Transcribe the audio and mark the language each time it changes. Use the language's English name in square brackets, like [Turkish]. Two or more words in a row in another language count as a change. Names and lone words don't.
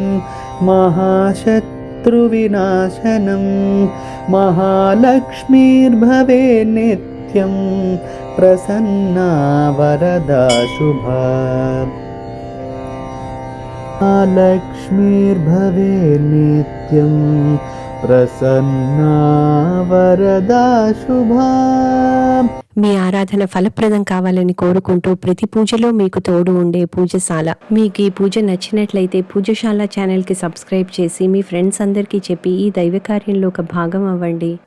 [Sanskrit] महाशत्रुविनाशनं महालक्ष्मीर्भवे नित्यं प्रसन्ना वरदा शुभा महालक्ष्मीर्भवे नित्यं ప్రసన్నా వరదా శుభా. [Telugu] మీ ఆరాధన ఫలప్రదం కావాలని కోరుకుంటూ ప్రతి పూజలో మీకు తోడు ఉండే పూజశాల. మీకు ఈ పూజ నచ్చినట్లయితే పూజశాల ఛానల్కి సబ్స్క్రైబ్ చేసి మీ ఫ్రెండ్స్ అందరికీ చెప్పి ఈ దైవ కార్యంలో ఒక భాగం అవ్వండి.